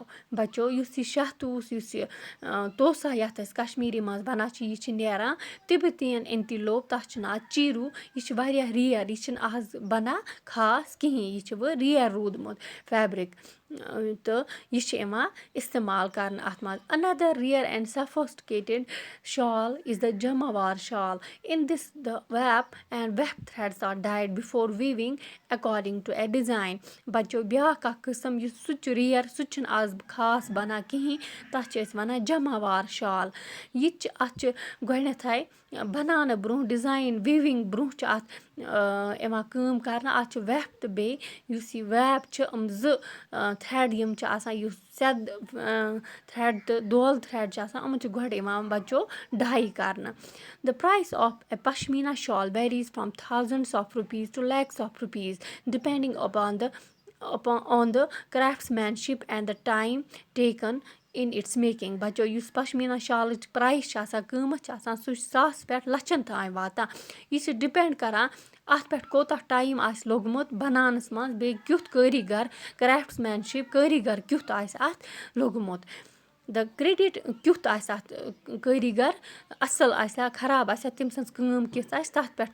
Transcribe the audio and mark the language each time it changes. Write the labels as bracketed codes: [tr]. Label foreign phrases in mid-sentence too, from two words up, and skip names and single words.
[ks] بَچو یُس یہِ شاہتوٗس یُس یہِ توسا یَتھ أسۍ کَشمیٖری منٛز بَنان چھِ یہِ چھِ نیران [en] Tibetan antelope [ks] تَتھ چھُ ناو چیٖروٗ یہِ چھِ واریاہ رِیَر یہِ چھِنہٕ آز بَنان خاص کِہیٖنۍ یہِ چھِ وۄنۍ رِیَر روٗدمُت فیبرِک تہٕ یہِ چھِ یِوان اِستعمال کَرنہٕ اَتھ منٛز [en] another rare and sophisticated shawl is the جماوار shawl in this the wap and weft threads are dyed before weaving according to a design. [ks] بَچو بیٛاکھ اَکھ قٕسٕم یُس سُہ چھُ رِیَر سُہ چھُنہٕ آز خاص بَنان کِہیٖنۍ تَتھ چھِ أسۍ وَنان جماوار شال یہِ تہِ چھِ اَتھ چھِ گۄڈنٮ۪تھٕے بَناونہٕ برٛونٛہہ [en] design weaving [ks] برٛونٛہہ چھِ اَتھ یِوان کٲم کَرنہٕ اَتھ چھُ وٮ۪ف تہٕ بیٚیہِ یُس یہِ ویپ چھِ یِم زٕ تھرٛٮ۪ڈ یِم چھِ آسان یُس سٮ۪د تھرٛٮ۪ڈ تہٕ دول تھرٛٮ۪ڈ چھِ آسان یِمَن چھِ گۄڈٕ یِوان بَچو ڈاے کَرنہٕ [en] the price of a pashmina shawl varies from thousands of rupees to lakhs of rupees depending upon the craftsmanship and the time taken in its making. [ks] بَچو یُس پشمیٖنا شالٕچ پرٛایِس چھِ آسان قۭمَتھ چھِ آسان سُہ چھِ ساسہٕ پٮ۪ٹھ لَچھَن تام واتان یہِ چھِ ڈِپٮ۪نٛڈ کَران اَتھ پٮ۪ٹھ کوٗتاہ ٹایم آسہِ لوٚگمُت بَناونَس منٛز بیٚیہِ کیُتھ کٲری گَر کرٛافٹٕسمینشِپ کٲری گَر کیُتھ آسہِ اَتھ لوٚگمُت [en] the credit [ks] کیُتھ آسہِ اَتھ کٲری گَر اَصٕل آسہِ ہا خراب آسہِ ہا تٔمۍ سٕنٛز کٲم کِژھ آسہِ تَتھ پٮ۪ٹھ